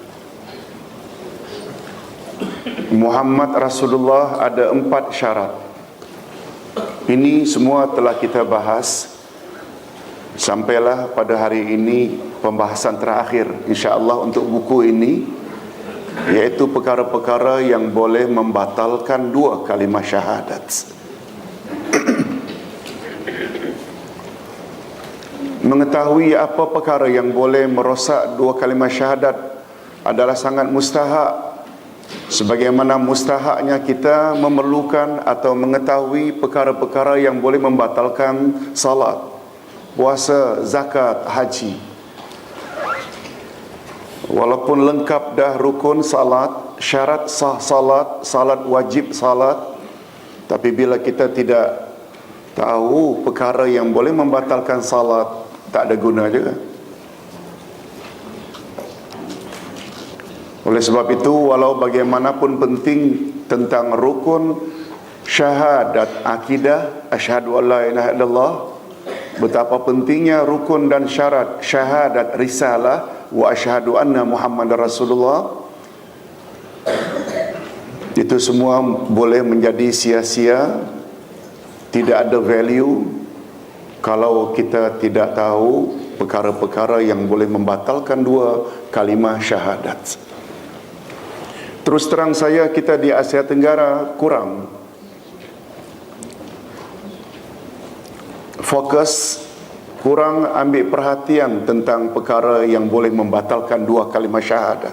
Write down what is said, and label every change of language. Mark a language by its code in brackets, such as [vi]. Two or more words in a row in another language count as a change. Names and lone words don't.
[ms] Muhammad Rasulullah ada 4 syarat. Ini semua telah kita bahas. Sampailah pada hari ini pembahasan terakhir [ar] إن شاء الله [ms] untuk buku ini, yaitu perkara-perkara yang boleh membatalkan dua kalimah syahadat. Mengetahui apa perkara yang boleh merosak dua kalimah syahadat adalah sangat mustahak. Sebagaimana mustahaknya kita memerlukan atau mengetahui perkara-perkara yang boleh membatalkan salat, puasa, zakat, haji. Walaupun lengkap dah rukun salat, syarat sah salat, salat wajib salat, tapi bila kita tidak tahu perkara yang boleh membatalkan salat, tak ada guna juga. Oleh sebab itu, walau bagaimanapun penting tentang rukun syahadat akidah, [ar] أشهد أن لا إله إلا الله, [ms] betapa pentingnya rukun dan syarat syahadat risalah [ar] وأشهد أن محمدا رسول الله, [ms] itu semua boleh menjadi sia-sia, tidak ada value kalau kita tidak tahu perkara-perkara yang boleh membatalkan dua kalimah syahadat. Terus terang saya, kita di Asia Tenggara kurang fokus, kurang ambil perhatian tentang perkara yang boleh membatalkan dua kalimah syahadat.